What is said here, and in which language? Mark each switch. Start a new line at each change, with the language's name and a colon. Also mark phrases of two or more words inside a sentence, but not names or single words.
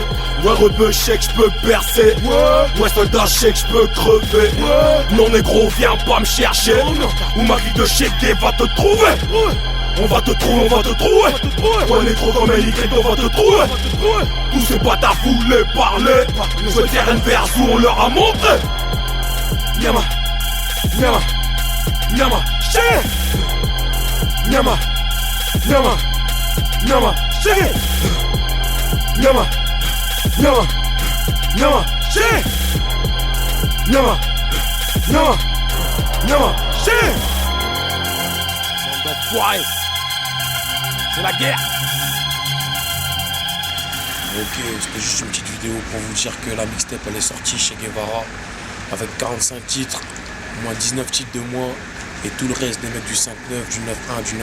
French: Ouais, rebeu, chèque, j'peux percer. Ouais, soldat, chèque, j'peux crever. Non, négro, viens pas me chercher. Ou ma clique de chèque va te trouver. On va te trouver, on va te trouver. Ouais, négro comme un Y, on va te trouver. Tous ces bâtards voulaient parler. Je veux dire une verse où on leur a montré.
Lingala: Nyama, nyama, nyama, chérie. Nyama, nyama, nyama, chérie. Nyama, nyama, nyama, chérie. Nyama, nyama, nyama, chérie.
French: D'enfoiré. C'est la guerre. Ok, c'était juste une petite vidéo pour vous dire que la mixtape elle est sortie chez Guevara avec 45 titres, moins 19 titres de moi et tout le reste des mecs du 5-9, du 9-1, du 9-3.